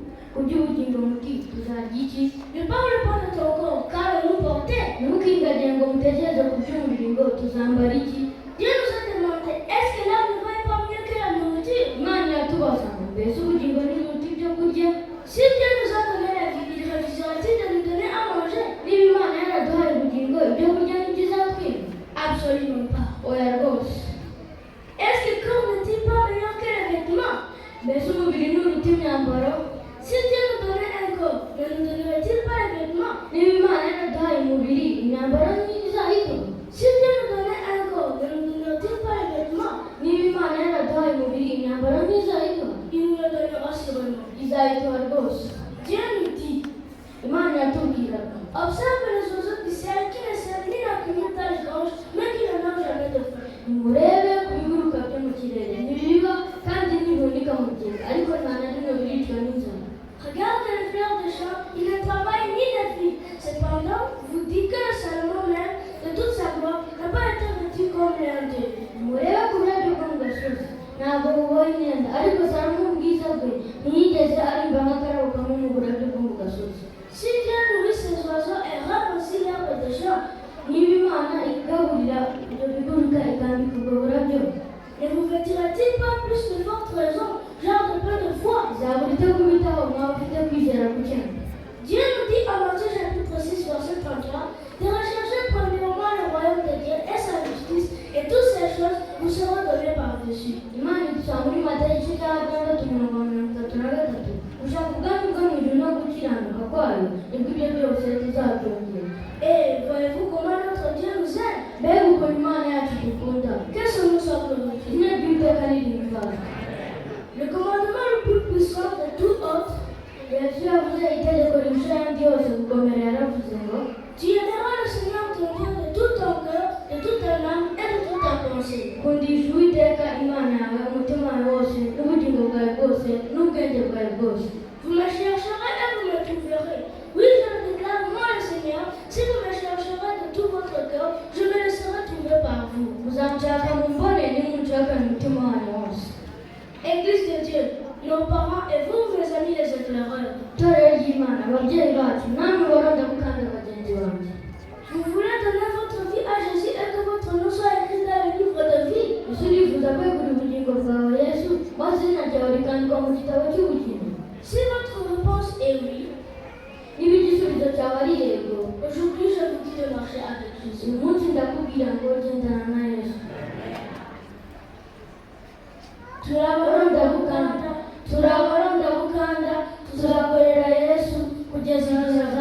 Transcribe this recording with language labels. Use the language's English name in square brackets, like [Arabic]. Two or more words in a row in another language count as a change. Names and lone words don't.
[Kinyarwanda] kurya ubugingo muti tuzarya iki? [French] Ne parle pas de ton corps, car nous porter. [Kinyarwanda] Ntimukingagire ngo mutekereze ku by'umubiri ngo tuzambara iki? [French] Dieu nous a demandé, est-ce que l'âme ne va pas mieux que la nourriture? [Kinyarwanda] Imana iratubaza ngo mbese ubugingo ntiburuta ibyo kurya? [French] Si Dieu nous a donné la vie, il refuserait-il de nous donner à manger? [Kinyarwanda] Niba Imana yaraduhaye ubugingo ibyo kurya ntibizatwima? [French] Absolument pas. [Kinyarwanda] Oya rwose. [French] Est-ce que le corps n'est-il pas meilleur que les vêtements? [Kinyarwanda] Mbese umubiri nturuta imyambaro? [French] Si Dieu nous donnait un corps, ne nous donnerait-il pas les vêtements? [Kinyarwanda] Niba Imana yaraduhaye umubiri imyambaro ntizayikora? [French] Si Dieu nous donnait un corps, ne nous donnerait-il pas les vêtements? [Kinyarwanda] Niba Imana yaraduhaye umubiri imyambaro ntizayikora? [French] Il nous le donnera sûrement. [Kinyarwanda] Izayikora rwose. [French] Dieu nous dit, [Kinyarwanda] Imana iratubwira [French] observe les oiseaux du ciel qui ne sèment ni la plume tache blanche, mais qui ne n'ont jamais de faim. [Kinyarwanda] murebe ku biguruka byo mu kirere ntibibiba kandi ntibihunika mu gihe ariko nta na rimwe biricwa n'inzara. [French] Regarde les fleurs des champs, ils ne travaillent ni ne flient. Cependant, vous dites que le Salomon même, de toute sa gloire, n'a pas été vêtu comme l'un d'eux. [Kinyarwanda] murebe ku burabyo bwo mu gasozi ntabwo buboha imyenda ariko salomo ubwiza bwe ntiyigeze arimba nk'akarabo kamwe mu burabyo bwo mu gasozi. [French] Si Dieu nourrit ces oiseaux et rend aussi l'herbe des champs, [Kinyarwanda] niba Imana igaburira ibyo biguruka ikambika ubwo burabyo [French] ne vous vêtira-t-il pas plus de forte raison, genre de peu de foi? [Kinyarwanda] izabura ite kubitaho mwaba ufite kwizera guke? [French] Dieu nous dit en Matthieu chapitre 6, verset 33, de rechercher premièrement le royaume de Dieu et sa justice, et toutes ces choses vous seront données par-dessus. [Kinyarwanda] Imana idusanga muri Matayo igice cya gatandatu mirongo itatu na gatatu gushaka ubwami bwo mu ijuru no gukiranuka kwayo nibwo ibyo byose tuzabyongera. [French] Et voyez-vous comment notre Dieu nous aime? [Kinyarwanda] mbega ukuntu Imana yacu dukunda! [French] Que son nom soit glorifié. [Kinyarwanda] izina ry'Uwiteka nirihimbazwe. [French] Le commandement le plus puissant de tout autre, [Kinyarwanda] Yesu yavuze itegeko rirusha ayandi yose gukomera yaravuze ngo [French] tu aimeras le Seigneur ton Dieu de tout ton cœur, de toute ton âme et de toute ta pensée. [Kinyarwanda] kundisha Uwiteka Imana yawe umutima wawe wose n'ubugingo bwawe bwose n'ubwenge bwawe bwose. [French] Vous me chercherez et vous me trouverez. Oui, je le déclare, moi le Seigneur, si vous me chercherez de tout votre cœur, je me laisserai trouver par vous. [Kinyarwanda] muzanshaka mumbone nimunshaka umutima wanyu wose. [French] Église de Dieu, nos parents et vous, mes amis les éclaireurs, [Kinyarwanda] itorero ry'Imana ababyeyi bacu namwe baronda gukanda bagenzi banjye. [French] vous voulez donner votre vie à Jésus et que votre nom soit écrit dans le livre de vie. [Kinyarwanda] ese urifuza kwegura ubugingo bwawe Yesu maze izina ryawe rikandikwa mu gitabo cy'ubugingo? [French] Si votre réponse est oui, [Kinyarwanda] niba igisubizo cyawe ari yego, [French] aujourd'hui je vous dis de marcher avec Jésus. [Kinyarwanda] uyu munsi ndakubwira ngo gendana na Yesu. turabaronda gukanda tuzakorera Yesu kugeza